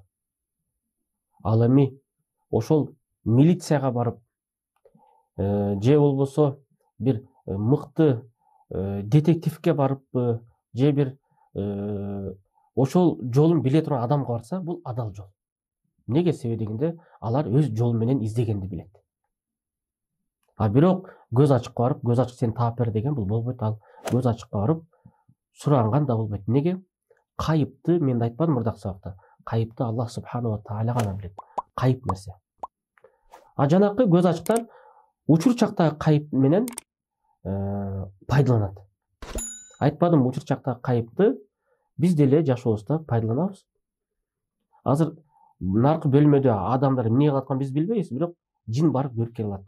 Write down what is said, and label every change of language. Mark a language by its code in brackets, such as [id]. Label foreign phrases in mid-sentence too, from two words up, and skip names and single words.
[ky] Ал эми ошол милицияга барып, же болбосо бир мыкты детективге барып, же бир ошол жолун биле турган адамга барса, бул адал жол. Неге себеби дегенде, алар өз жолу менен издегенди билет. А бирок көз ачыкка барып, көз ачык сени таап бер деген бул болбойт. Ал көз ачыкка барып суранган да болбойт. Неге? Кайыпты мен айтпадым мурдакы сабакта. Кайыпты [ar] الله سبحانه تعالى [ky] гана билет. Кайып нерсе. А жанакы көз ачыктар учур чактагы кайып менен пайдаланат. Айтпадым, учур чактагы кайыпты биз деле жашообузда пайдаланабыз. Азыр наркы бөлмөдө адамдар эмне кылып атканын биз билбейбиз, бирок жин барып көрүп келе алат.